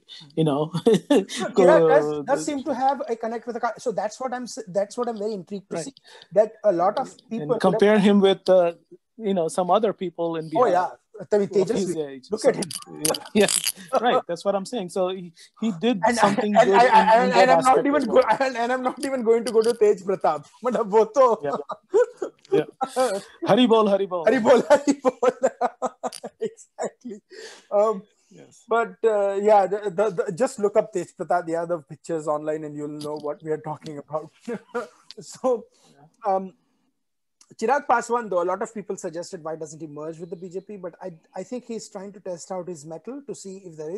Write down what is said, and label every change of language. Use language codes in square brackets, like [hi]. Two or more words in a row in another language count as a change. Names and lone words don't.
[en] Chirag does seem to have a connect with the, so that's what I'm very intrigued to see, that a lot of people and compare him with some other people in Bihar. Oh yeah, I mean, look at him. Yeah, right. That's what I'm saying. So he did something good. And I'm not even going to go to Tej Pratap. [hi] हरि बोल, हरि बोल. हरि बोल, हरि बोल. [en] Exactly. Yes. But just look up Tej Pratap, the pictures online, and you'll know what we are talking about. So, Chirag Paswan, though, a lot of people suggested why doesn't he merge with the BJP, but I think he's trying to test out his mettle to see if there is.